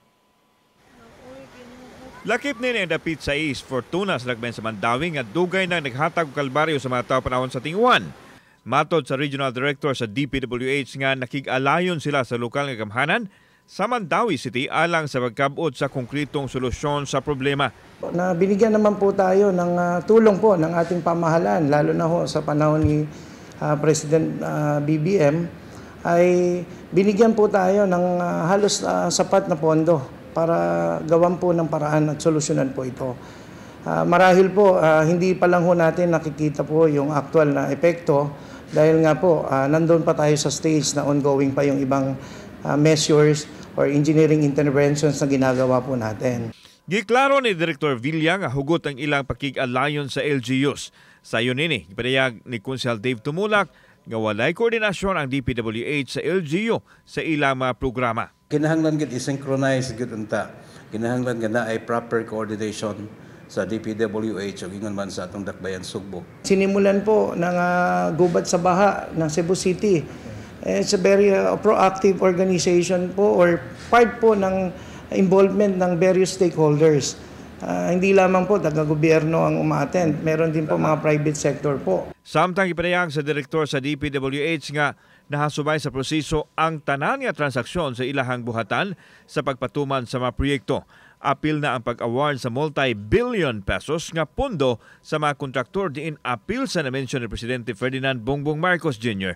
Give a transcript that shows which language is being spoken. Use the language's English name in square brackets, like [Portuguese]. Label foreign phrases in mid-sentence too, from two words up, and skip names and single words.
[Cebuano] Lakip ni ang dapit sa East Fortuna sa lagben sa Mandawi nga dugay na naghatag og kalbaryo sa mga tawo panahon sa tingwan. Matod sa Regional Director sa DPWH nga nakig-alayon sila sa lokal nga gamhanan sa Mandawi City alang sa pagkabot sa konkretong solusyon sa problema. [Filipino] Na binigyan naman po tayo ng tulong po ng ating pamahalaan, lalo na ho sa panahon ni President BBM, ay binigyan po tayo ng halos sapat na pondo para gawan po ng paraan at solusyonan po ito. Marahil po, hindi pa lang ho natin nakikita po yung actual na epekto dahil nga po, nandun pa tayo sa stage na ongoing pa yung ibang measures or [English] engineering interventions [Filipino] na ginagawa po natin. [Cebuano] Giklaro ni Director Villa nga hugot ang ilang pakig-alayon sa LGUs. Sa yun ini, ipadayag ni Konsehal Dave Tumulak nga walay koordinasyon ang DPWH sa LGU sa ilang mga programa. Kinahanglan gid i-synchronize gid unta. Kinahanglan nga na ay [English] proper coordination [Cebuano] sa DPWH ug ingon man sa atong dakbayan Sugbo. [Filipino] Sinimulan po ng gubat sa baha ng Cebu City. [English] It's a very proactive organization po or part po ng involvement ng various stakeholders. [Filipino] Hindi lamang po taga-gobyerno ang umaattend, meron din po mga private sector po. [Cebuano] Samtang ipadayag sa direktor sa DPWH nga nahasubay sa proseso ang tanan nga transaksyon sa ilahang buhatan sa pagpatuman sa mga proyekto. Apil na ang pag-award sa [English] multi-billion pesos [Cebuano] nga pondo sa mga kontraktor diin apil sa na-mention ni Presidente Ferdinand Bongbong Marcos Jr.